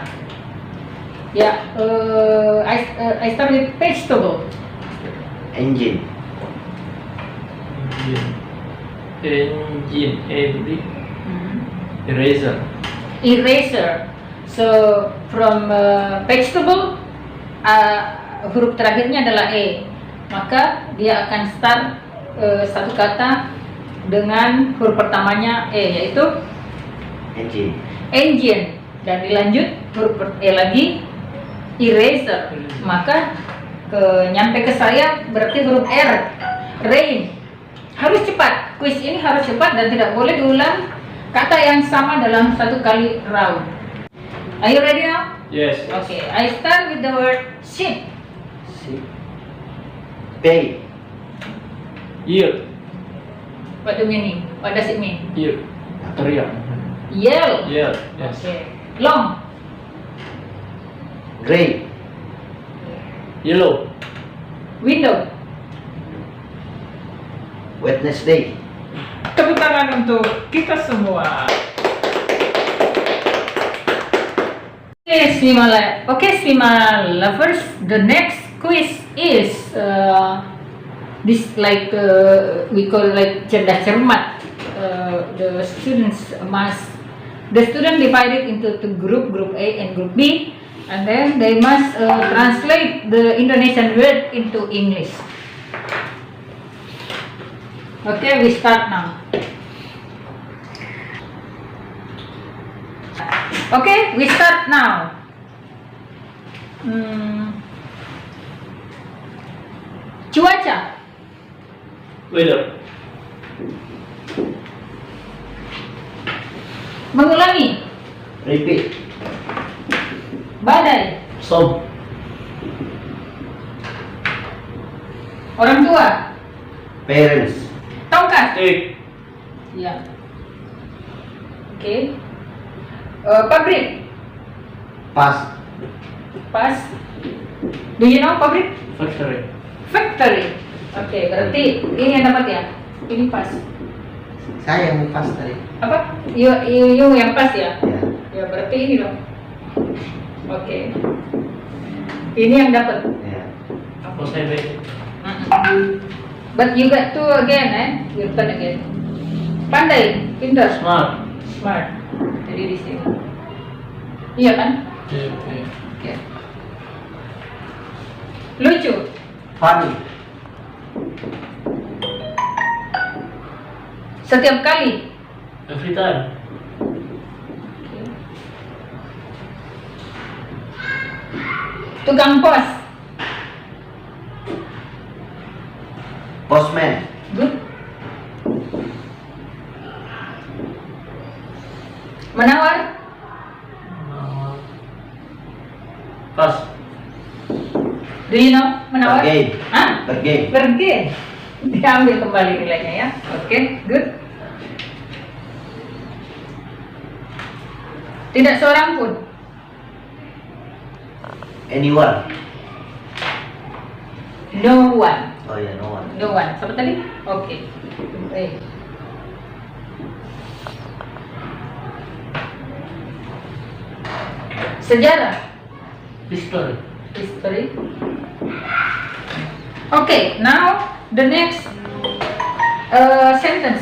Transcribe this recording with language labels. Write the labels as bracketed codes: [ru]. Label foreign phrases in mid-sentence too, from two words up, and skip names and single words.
[en] Yeah, I start with vegetable. Engine. Engine. Eraser. So from vegetable, [id] huruf terakhirnya adalah E, maka dia akan start satu kata dengan huruf pertamanya E, yaitu engine, dan dilanjut huruf E lagi, eraser. Maka nyampe ke saya berarti huruf R, rain. Harus cepat, kuis ini harus cepat dan tidak boleh diulang kata yang sama dalam satu kali round. [en] Are you ready now? Yes. Okay, I start with the word ship. Pay. Year. What do you mean? What does it mean? Year. Teriak. Yell. Year. Yes. Okay. Long. Gray. Yellow. Window. Wednesday. [id] Tepuk tangan untuk kita semua. [en] Okay, Sima lovers, the next quiz is this like we call like [id] cerdas cermat. [en] The student divided into two group A and group B, and then they must translate the Indonesian word into English. Okay, we start now. Okay, we start now. [id] Cuaca. [en] Weather. [id] Mengulangi. [en] Repeat. [id] Badai. [en] Storm. [id] Orang tua. [en] Parents. [id] Tongkat. [en] Stick. [id] Ya. Oke. Pabrik. [en] Pass. Pas. Do you know pabrik? Factory. Factory. [id] Oke, berarti ini yang dapat ya. Ini pas. Saya yang pass tadi. Apa? You yang pas ya? Ya. Ya berarti ini dong. Oke. Ini yang dapat. Ya. Apa saya baik? [en] But you got two again, Your turn again. [id] Pandai, pintar, [en] Smart. [id] smart. Jadi di sini. Iya kan? [en] Okay. [id] Oke. Lucu. [en] Funny. [id] Setiap kali. [en] Every time. [id] Tukang pos. [en] Postman. [id] Good. Menawar. [en] Pass. Do you know menawar? Bargain. Hah? Bargain. Bargain. [id] Diambil kembali nilainya ya. Oke, good. Tidak seorang pun. [en] Anyone. No one. Oh ya, no one. No one. [id] Siapa tadi? Oke. Sejarah. [en] History. History. Okay, now the next sentence.